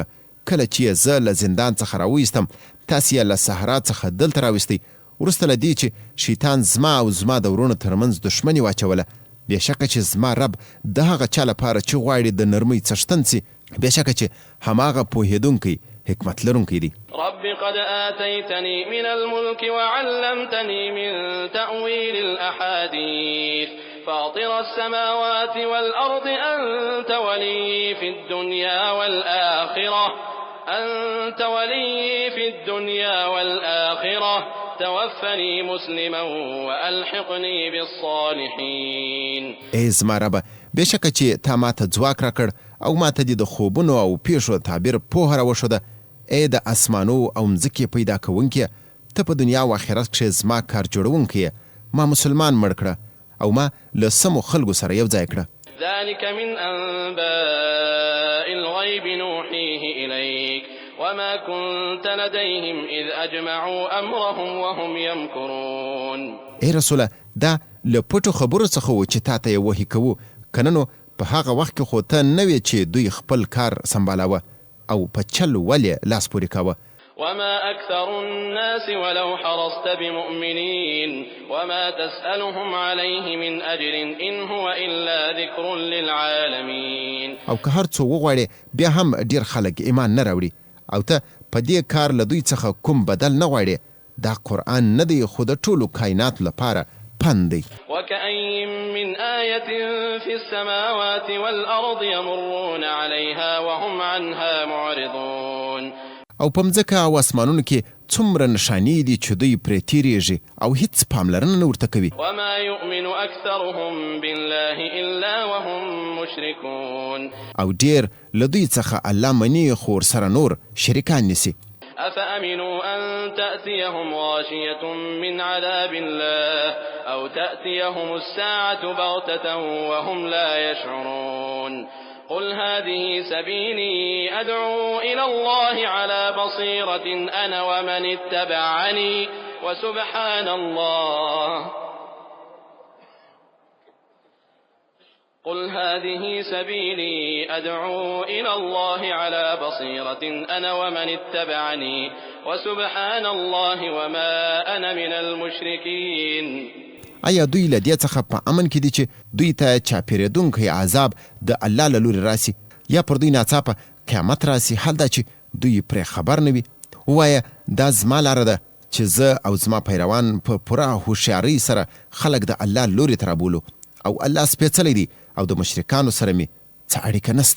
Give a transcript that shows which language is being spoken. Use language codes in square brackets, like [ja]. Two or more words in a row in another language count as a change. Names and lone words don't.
[ps] کله چې یې زه له زندان څخه راویستم، تاسې یې له صحرا څخه دلته راویستی، وروسته له دې چې شیطان زما او زما د ورونو ترمنځ دښمني واچوله. بېشکه چې زما رب د هغه چا لپاره چې غواړي د نرمۍ څښتن سي، بېشکه چې هماغه پوهېدونکی حکمت لرونکی دی. [ar] رب قد آتيتني من الملك وعلمتني من تأويل الأحاديث فاطر السماوات والأرض أنت ولي في الدنيا والآخرة توفني مسلما وألحقني بالصالحين. [ps] ای زما ربه، بېشکه چې تا ماته ځواک راکړ او ماته دې د خوبونو او پیښو تعبیر پوهه راوښوده. ای د اسمانو او مځکې پیدا کوونکیه، ته په دنیا او آخرت کښې زما کار جوړونکی یې. ما مسلمان مړ کړه او ما له سمو خلکو سره یو ځای کړه. [ar] ذلك من أنباء الغيب نوحيه إليك وما كنت لديهم إذ أجمعوا أمرهم وهم يمكرون. [ps] ای رسوله، دا له پټو خبرو څخه و چې تا ته یې وحي کوو، که نه نو په هغه وخت کې خو ته نه وې چې دوی خپل کار سمبالاوه او په چل ولې لاس پورې کاوه. [ar] وما أكثر الناس ولو حرصت بمؤمنين وما تسألهم عليه من أجر إن هو إلا ذكر للعالمين. [ps] او که هر څو وغواړې بیا هم ډېر خلک ایمان نه راوړي او ته په دې کار له دوی څخه کوم بدل نه غواړې. دا قرآن نه دی، خو د ټولو کائنات لپاره پند دی. [ar] وكأي من آية في السماوات والأرض يمرون عليها وهم عنها معرضون. [ps] او په مځکه او اسمانونو کې څومره نښانې دي چې دوی پرې تیریږي او هیڅ پاملرنه نه ورته کوي. [ar] وما يؤمن أكثرهم بالله إلا وهم مشركون. [ps] او ډېر له دوی څخه الله مني خو ورسره نور شریکان نیسي. [ar] أفأمنوا أن تأتيهم غاشية من عذاب الله أو تأتيهم الساعة بغتة وهم لا يشعرون. قل هذه سبيلي أدعو إلى الله على بصيرة أنا ومن اتبعني وسبحان الله قل هذه سبيلي أدعو إلى الله على بصيرة أنا ومن اتبعني وسبحان الله وما أنا من المشركين. [ps] آیا دوی له دې څخه په امن کې دي چې دوی ته چاپېرېدونکی عذاب د الله له لورې راسي یا پر دوی ناڅاپه قیامت راسي، حال دا چې دوی پرې خبر نه وي؟ ووایه دا زما لاره ده چې زه او زما پیروان په پوره هوښیارۍ سره خلک د الله لورې ته رابولو، او الله سپېڅلی دی او د مشرکانو سره مې څه اړیکه نسته.